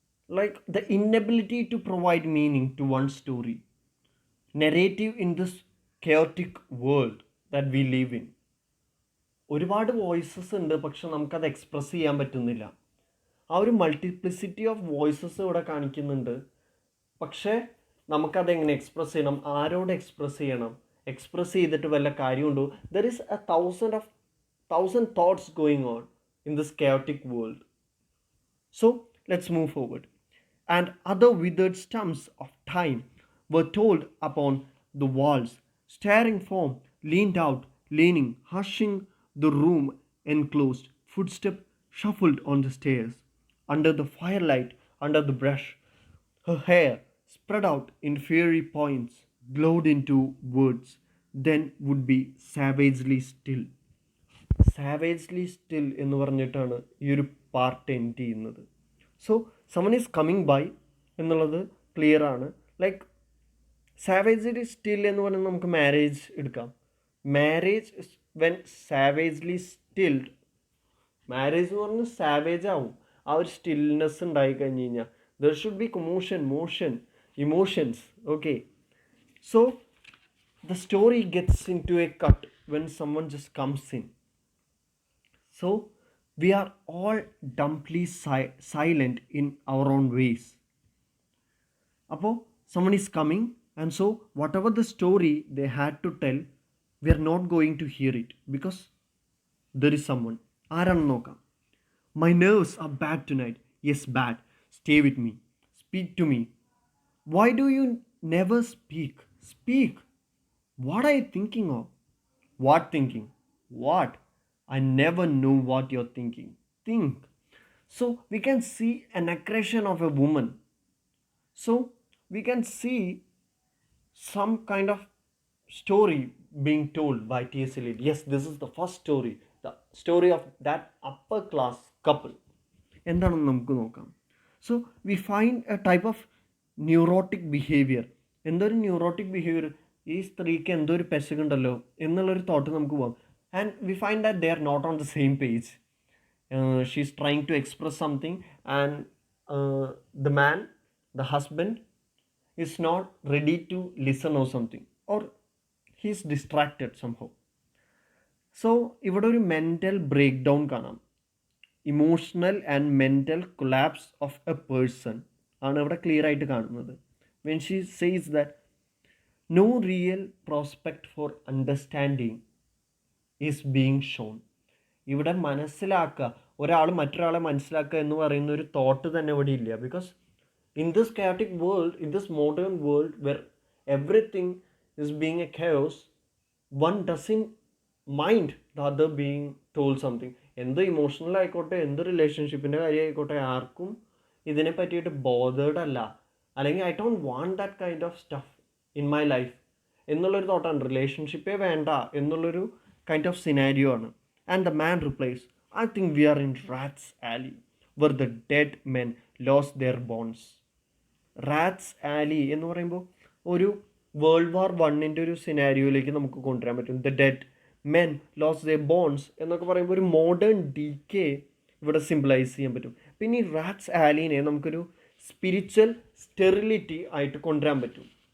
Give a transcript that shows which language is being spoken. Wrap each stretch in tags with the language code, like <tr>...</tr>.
<en>Like the inability to provide meaning to one story narrative in this chaotic world that we live in.</en> <ml>ഒരുപാട് voices ഉണ്ട്, പക്ഷെ നമുക്കത് express ചെയ്യാൻ പറ്റുന്നില്ല. ആ ഒരു മൾട്ടിപ്ലിസിറ്റി ഓഫ് വോയിസസ് ഇവിടെ കാണിക്കുന്നുണ്ട്. പക്ഷേ നമുക്കതെങ്ങനെ എക്സ്പ്രസ് ചെയ്യണം, ആരോട് എക്സ്പ്രസ് ചെയ്യണം, എക്സ്പ്രസ് ചെയ്തിട്ട് വല്ല കാര്യമുണ്ടോ?</ml> <en>There is a thousand thoughts going on in this chaotic world. So let's move forward. And other withered stumps of time were told upon the walls. Staring form leaned out, leaning, hushing the room enclosed. Footstep shuffled on the stairs. Under the firelight, under the brush, her hair spread out in fiery points, glowed into words, then would be savagely still. Savagely still</en> <ml>എന്ന് പറഞ്ഞിട്ടാണ് ഈ ഒരു part end ചെയ്യുന്നത്.</ml> <en>So someone is coming by എന്നുള്ളത് clear ആണ്.</en> <ml>Like സാവേജ്ലി still എന്ന് പറഞ്ഞാൽ നമുക്ക് മാരേജ് എടുക്കാം. മാരേജ് വെൻ സാവേജ്ലി സ്റ്റിൽഡ്, മാരേജ് എന്ന് പറഞ്ഞാൽ സാവേജ് ആവും. ആ ഒരു സ്റ്റിൽനെസ് ഉണ്ടായി കഴിഞ്ഞ് കഴിഞ്ഞാൽ</ml> <en>There should be motion, emotions. Okay, so the story gets into a cut when someone just comes in. So we are all dumbly silent in our own ways.</en> <ml>Appo</ml> <en>someone is coming, and so whatever the story they had to tell, we are not going to hear it because there is someone.</en> <ml>Aaran nokam.</ml> <en>My nerves are bad tonight. Yes, bad. Stay with me. Speak to me. Why do you never speak? Speak. What are you thinking of? What thinking? What? I never know what you're thinking. Think. So we can see an aggression of a woman. So we can see some kind of story being told by T S Eliot. Yes, this is the first story, the story of that upper class couple.</en> <ml>എന്താണെന്ന് നമുക്ക് നോക്കാം.</ml> <en>So we find a type of neurotic behaviour.</en> <ml>എന്തൊരു neurotic behaviour, ഈ സ്ത്രീക്ക് എന്തോ ഒരു പെശകുണ്ടല്ലോ എന്നുള്ളൊരു thought നമുക്ക് പോകാം.</ml> <en>And we find that they are not on the same page. She is trying to express something and the man, the husband, is not ready to listen or something, or he is distracted somehow. So ഇവിടെ ഒരു mental breakdown കാണാം. Emotional and mental collapse of a person ആണ് ഇവിടെ clear ആയിട്ട് കാണുന്നത്. When she says that no real prospect for understanding is being shown.</en> <ml>ഇവിടെ മനസ്സിലാക്കുക, ഒരാൾ മറ്റൊരാളെ മനസ്സിലാക്കുക എന്ന് പറയുന്ന ഒരു തോട്ട് തന്നെ ഇവിടെ ഇല്ല.</ml> <en>Because in this chaotic world, in this modern world where everything is being a chaos, one doesn't mind the other being told something.</en> <ml>എന്ത് ഇമോഷണൽ ആയിക്കോട്ടെ, എന്ത് റിലേഷൻഷിപ്പിൻ്റെ കാര്യം ആയിക്കോട്ടെ, ആർക്കും ഇതിനെ പറ്റിയിട്ട് ബോധേഡ് അല്ല, അല്ലെങ്കിൽ</ml> <en>I don't want that kind of stuff in my life</en> <ml>എന്നുള്ളൊരു തോട്ടാണ്. റിലേഷൻഷിപ്പേ വേണ്ട എന്നുള്ളൊരു കൈൻഡ് ഓഫ് സിനാരിയോ ആണ്.</ml> <en>And the man replies, I think we are in Rat's Alley, where the dead men lost their bonds.</en> <ml>Rats ആലി എന്ന് പറയുമ്പോൾ ഒരു world war വണ്ണിൻ്റെ ഒരു സിനാരിയോയിലേക്ക് നമുക്ക് കൊണ്ടുവരാൻ പറ്റും.</ml> <en>the dead men lose their bones</en> <ml>എന്നൊക്കെ പറയുമ്പോൾ ഒരു മോഡേൺ ഡീക്കേ ഇവിടെ സിംബിളൈസ് ചെയ്യാൻ പറ്റും. പിന്നെ ഈ റാറ്റ്സ് ആലിനെ നമുക്കൊരു സ്പിരിച്വൽ സ്റ്റെറിലിറ്റി ആയിട്ട് കൊണ്ടുവരാൻ പറ്റും.</ml>